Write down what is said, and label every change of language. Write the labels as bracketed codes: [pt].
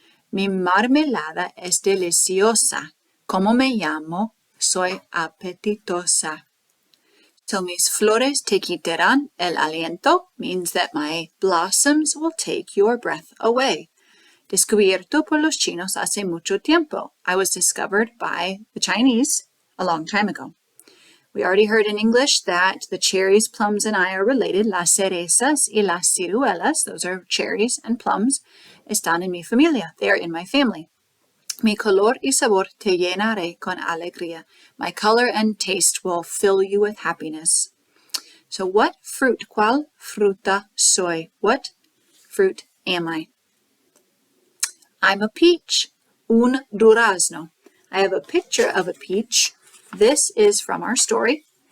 [es] Mi marmelada es deliciosa. Como me llamo, soy apetitosa. [en] So [es] mis flores te quitarán el aliento [en] means that my blossoms will take your breath away. [es] Descubierto por los chinos hace mucho tiempo. [en] I was discovered by the Chinese a long time ago. We already heard in English that the cherries, plums, and I are related. [es] Las cerezas y las ciruelas, [en] those are cherries and plums, [es] están en mi familia. [en] They are in my family. [es] Mi color y sabor te llenaré con alegría. [en] My color and taste will fill you with happiness. So what fruit, [es] cuál fruta soy? [en] What fruit am I? I'm a peach, [es] un durazno. [en] I have a picture of a peach. This is from our story.